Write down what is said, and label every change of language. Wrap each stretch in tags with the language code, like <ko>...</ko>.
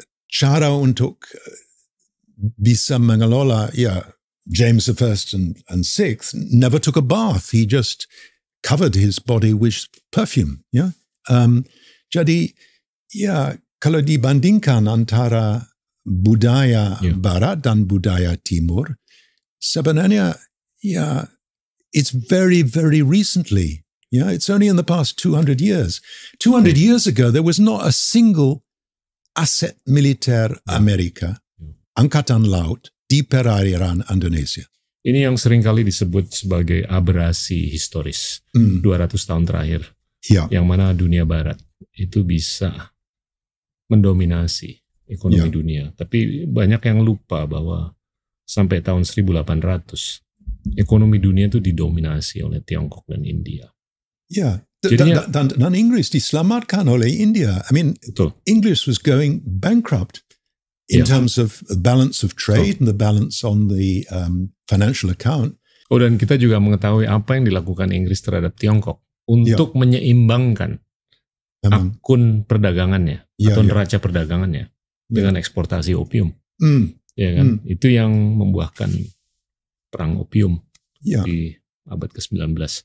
<id>Cara untuk bisa mengelola.</id> <en>James I and VI never took a bath. He just covered his body with perfume.</en> <id>Jadi, kalau dibandingkan antara budaya Barat dan budaya Timur, sebenarnya,</id> <en>it's very, very recently. It's only in the past 200 years. 200 years ago, there was not a single</en> <id>aset militer Amerika, angkatan laut, di perairan Indonesia. Ini yang seringkali disebut sebagai aberrasi historis 200 tahun terakhir, yang mana dunia Barat itu bisa mendominasi ekonomi dunia. Tapi banyak yang lupa bahwa sampai tahun 1800 ekonomi dunia itu didominasi oleh Tiongkok dan India. Dan Inggris diselamatkan oleh India.</id> <en>I mean, English was going bankrupt in terms of balance of trade and the balance on the financial account.</en> <id>Dan kita juga mengetahui apa yang dilakukan Inggris terhadap Tiongkok untuk menyeimbangkan akun perdagangannya atau neraca perdagangannya dengan eksportasi opium. Itu yang membuahkan perang opium di abad ke-19.</id>